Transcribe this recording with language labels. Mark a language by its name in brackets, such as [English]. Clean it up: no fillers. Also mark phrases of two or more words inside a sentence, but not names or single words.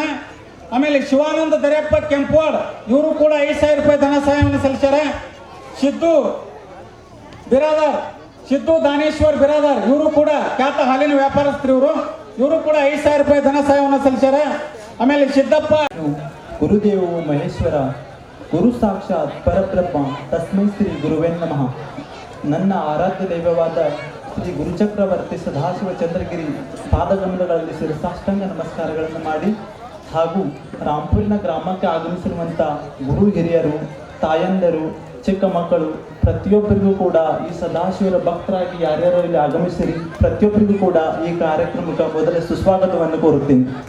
[Kannada] ಆಮೇಲೆ ಶಿವಾನಂದ ದರ್ಯಪ್ಪ ಕೆಂಪವಾಡ್ ಇವರು ಕೂಡ 5,000 ರೂಪಾಯಿ ಧನ ಸಹಾಯವನ್ನು ಸಲ್ಲಿಸ್ಯಾರ. ಸಿದ್ದು ಬಿರಾದರ್ ಸಿದ್ದು ದಾನೇಶ್ವರ್ ಬಿರಾದರ್ ಇವರು ಕೂಡ ಖ್ಯಾತ ಹಾಲಿನ ವ್ಯಾಪಾರಸ್ಥರು ಇವರು ಕೂಡ 5,000 ರೂಪಾಯಿ ಧನ ಸಹಾಯವನ್ನು ಸಲ್ಲಿಸ್ಯಾರ. ಆಮೇಲೆ ಸಿದ್ದಪ್ಪ [Sanskrit] ಗುರುದೇವೋ ಮಹೇಶ್ವರ ಗುರು ಸಾಕ್ಷಾತ್ ಪರಬ್ರಹ್ಮ ತಸ್ಮೈ ಶ್ರೀ ಗುರುವೇ ನಮಃ. [Kannada] ನನ್ನ ಆರಾಧ್ಯ ದೈವವಾದ ಶ್ರೀ ಗುರುಚಕ್ರವರ್ತಿ ಸದಾಶಿವ ಚಂದ್ರಗಿರಿ ಪಾದಗಮನಗಳಲ್ಲಿ ಶಿರಸಾಷ್ಟಾಂಗ ನಮಸ್ಕಾರಗಳನ್ನು ಮಾಡಿ ಹಾಗೂ ರಾಂಪುರಿನ ಗ್ರಾಮಕ್ಕೆ ಆಗಮಿಸಿರುವಂಥ ಗುರು ಹಿರಿಯರು, ತಾಯಂದರು, ಚಿಕ್ಕ ಮಕ್ಕಳು ಪ್ರತಿಯೊಬ್ಬರಿಗೂ ಕೂಡ ಈ ಸದಾಶಿವರ ಭಕ್ತರಾಗಿ ಯಾರ್ಯಾರು ಇಲ್ಲಿ ಆಗಮಿಸಿರಿ ಪ್ರತಿಯೊಬ್ಬರಿಗೂ ಕೂಡ ಈ ಕಾರ್ಯಕ್ರಮಕ್ಕೆ ಮೊದಲೇ ಸುಸ್ವಾಗತವನ್ನು ಕೋರುತ್ತೀನಿ.